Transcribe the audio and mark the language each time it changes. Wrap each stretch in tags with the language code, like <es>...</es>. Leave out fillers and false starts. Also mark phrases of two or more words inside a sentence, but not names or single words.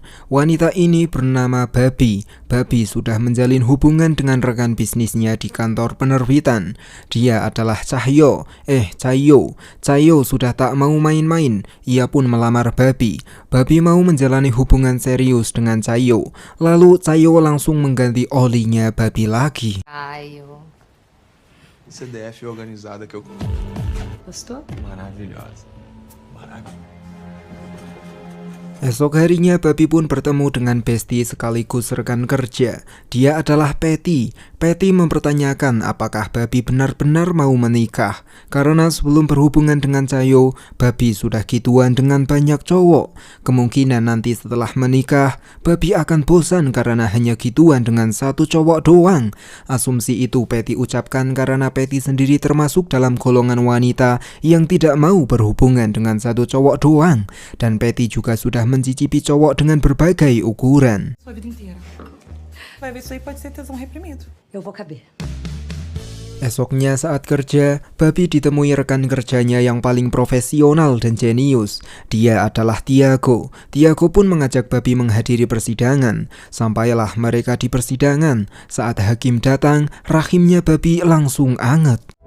<id>Wanita ini bernama Babi. Babi sudah menjalin hubungan dengan rekan bisnisnya di kantor penerbitan. Dia adalah Cahyo. Cahyo sudah tak mau main-main. Ia pun melamar Babi. Babi mau menjalani hubungan serius dengan Cahyo. Lalu Cahyo langsung mengganti olinya Babi lagi.</id> <pt>Caio. CDF organizada que eu Gostou? maravilhosa.</pt> <id>Esok harinya Babi pun bertemu dengan Besti sekaligus rekan kerja. Dia adalah Patty. Patty mempertanyakan apakah Babi benar-benar mau menikah. Karena sebelum berhubungan dengan Cahyo, Babi sudah gituan dengan banyak cowok. Kemungkinan nanti setelah menikah, Babi akan bosan karena hanya gituan dengan satu cowok doang. Asumsi itu Patty ucapkan karena Patty sendiri termasuk dalam golongan wanita yang tidak mau berhubungan dengan satu cowok doang. Dan Patty juga sudah mencicipi cowok dengan berbagai ukuran.</id> <pt>Sua vida inteira. Vai ver, isso aí pode ser tesão reprimido. Eu vou caber.</pt> <id>Esoknya saat kerja, Babi ditemui rekan kerjanya yang paling profesional dan jenius. Dia adalah Tiago. Tiago pun mengajak Babi menghadiri persidangan. Sampailah mereka di persidangan. Saat hakim datang, rahimnya Babi langsung anget.</id>